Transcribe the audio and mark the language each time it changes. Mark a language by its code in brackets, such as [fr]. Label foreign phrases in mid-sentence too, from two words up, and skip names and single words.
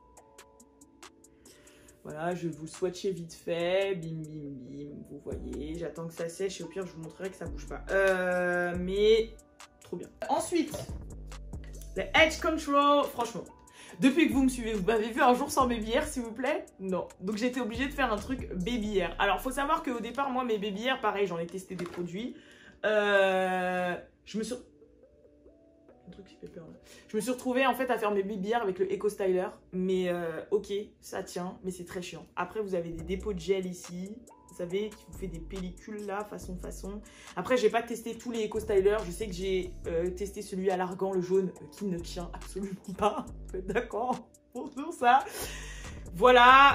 [fr] Voilà, je vais vous swatcher vite fait. Bim. Vous voyez, j'attends que ça sèche et au pire, je vous montrerai que ça bouge pas. Mais trop bien. Ensuite, le Edge Control, franchement. Depuis que vous me suivez, vous m'avez vu un jour sans [en] baby hair, [fr] s'il vous plaît? Non. Donc j'ai été obligée de faire un truc [en] baby hair. [fr] Alors faut savoir qu'au départ, moi, mes [en] baby hair, [fr] pareil, j'en ai testé des produits. Je me suis... Un truc qui fait peur là. Je me suis retrouvée en fait à faire mes [en] baby hair [fr] avec le Eco Styler. Mais ok, ça tient, mais c'est très chiant. Après, vous avez des dépôts de gel ici. Vous savez, qui vous fait des pellicules là, façon. Après, j'ai pas testé tous les Eco Styler. Je sais que j'ai testé celui à l'argan, le jaune, qui ne tient absolument pas. D'accord pour ça. Voilà.